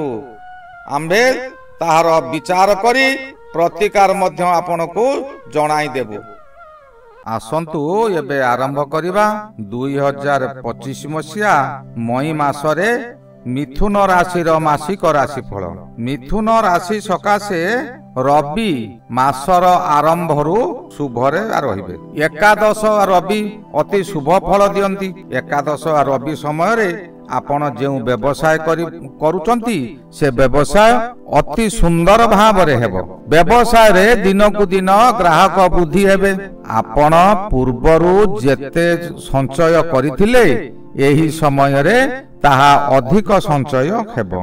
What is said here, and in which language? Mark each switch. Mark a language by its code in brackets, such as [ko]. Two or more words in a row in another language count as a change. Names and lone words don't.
[or] ଆମ୍ଭେ ତାହାର ବିଚାର କରି ପ୍ରତିକାର ମଧ୍ୟ ଆପଣଙ୍କୁ ଜଣାଇ ଦେବୁ। ଆସନ୍ତୁ ଏବେ ଆରମ୍ଭ କରିବା 2025 ମସିହା ମଇ ମାସରେ ମିଥୁନ ରାଶି ମାସିକ ରାଶିଫଳ। ମିଥୁନ ରାଶି ସକାଶେ ରବି ମାସର ଆରମ୍ଭରୁ ଶୁଭରେ ରହିବେ। ଏକାଦଶ ରବି ଅତି ଶୁଭ ଫଳ ଦିଅନ୍ତି। ଏକାଦଶ ରବି ସମୟ ରେ ଆପଣ ଯେ ବ୍ୟବସାୟ କରୁଛନ୍ତି ସେ ବ୍ୟବସାୟ ଅତି ସୁନ୍ଦର ଭାବ ରେ ହେବ। ବ୍ୟବସାୟ ରେ ଦିନ କୁ ଦିନ ଗ୍ରାହକ ବୃଦ୍ଧି ହେବେ। ଆପଣ ପୂର୍ବରୁ ଯେତେ ସଞ୍ଚୟ କରିଥିଲେ ଏହି ସମୟ ରେ ତାହା ଅଧିକ ସଞ୍ଚୟ ହେବ।